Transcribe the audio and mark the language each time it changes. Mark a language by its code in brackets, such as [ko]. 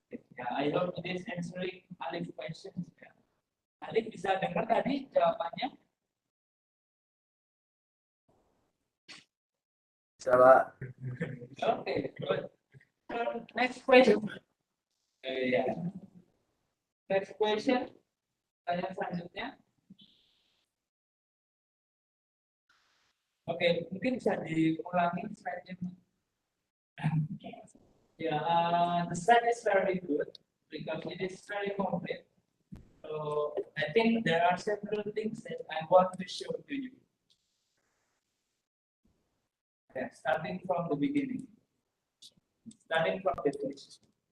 [en] Yeah, I hope it is answering Alif's questions. [id] Alif bisa dengar tadi jawabannya? Bisa, Pak. [en] Okay, good. So, next question. Yeah. Next question. [id] Tanya selanjutnya. Oke, mungkin bisa diulangi slide-nya. [en] Yeah, the slide is very good because it is very complete. So I think there are several things that I want to show to you. Yeah, starting from the beginning. Starting from the definition.